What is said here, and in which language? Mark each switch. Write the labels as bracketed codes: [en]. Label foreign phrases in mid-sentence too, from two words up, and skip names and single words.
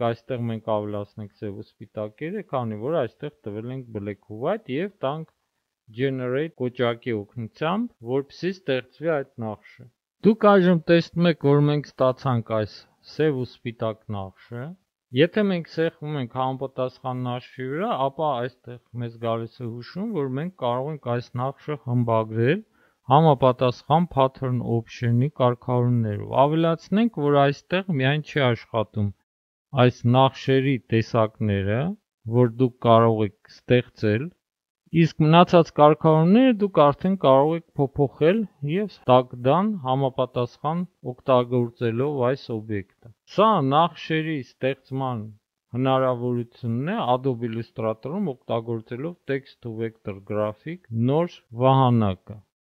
[hy] այստեղ մենք ավելացնենք սև ու սպիտակերը, քանի որ այստեղ տվել ենք black ու white եւ տանք generate կոճակի օգնությամբ, որպեսզի ստեղծվի այդ նախշը։ Դուք այժմ տեսնում եք, որ մենք ստացանք այս սև ու սպիտակ նախշը։ Եթե մենք սեղմում ենք համապատասխան նախշի վրա, ապա այստեղ մեզ գալիս է հուշում, որ մենք կարող ենք այս նախշը խմբագրել համապատասխան [en] pattern option- [hy] ի կարգավորումներով։ Ավելացնենք, որ այստեղ միայն չի աշխատում այս նախշերի տեսակները, որ դուք կարող եք ստեղծել, իսկ մնացած կարգավորումները դուք արդեն կարող եք փոփոխել եւ [en] tag done [hy] համապատասխան օգտագործելով այս օբյեկտը։ Սա նախշերի ստեղծման հնարավորությունն է Adobe Illustrator-ում օգտագործելով [en] text to vector graphic [hy] նոր վահանակը։